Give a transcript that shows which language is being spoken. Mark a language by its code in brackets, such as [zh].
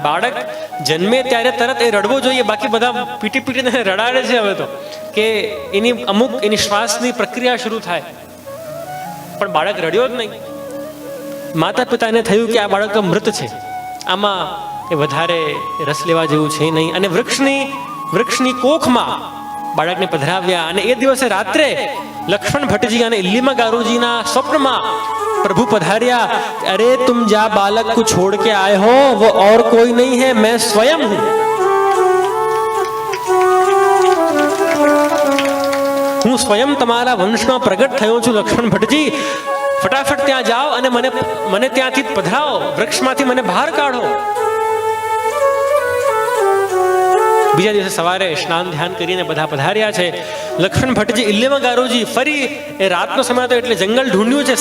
[gu] બાળક જન્મે ત્યારે તરત એ રડવો જોઈએ, બાકી બધા પીટી પીટીને રડાડે છે હવે તો, કે એની શ્વાસની પ્રક્રિયા શરૂ થાય, પણ બાળક રડ્યો જ નહીં. માતા પિતાને થયું કે આ બાળક તો મૃત છે, આમાં એ વધારે રસ લેવા જેવું છે નહીં, અને વૃક્ષની કોખમાં બાળકને પધરાવ્યા. અને એ દિવસે રાત્રે લક્ષ્મણ ભટ્ટજી અને ઇલ્લીમા ગારુજીના સ્વપ્નમાં [hi] प्रभु पधारिया, अरे तुम जा बालक को छोड़ के आए हो, वो और कोई नहीं है, मैं स्वयं हूं. [gu] હું સ્વયં તમારા વંશમાં પ્રગટ થયો છું લક્ષ્મણ ભટ્ટજી. ફટાફટ ત્યાં જાઓ અને મને ત્યાંથી પધરાવો, વૃક્ષમાંથી મને બહાર કાઢો. બીજા દિવસે સવારે સ્નાન ધ્યાન કરીને બધા પધાર્યા છે. લક્ષ્મણ ભટ્ટજી ઇલ્લીમાં ગારુજી ફરી એ રાતનો સમય હતો એટલે જંગલ ઢૂંઢ્યું છે.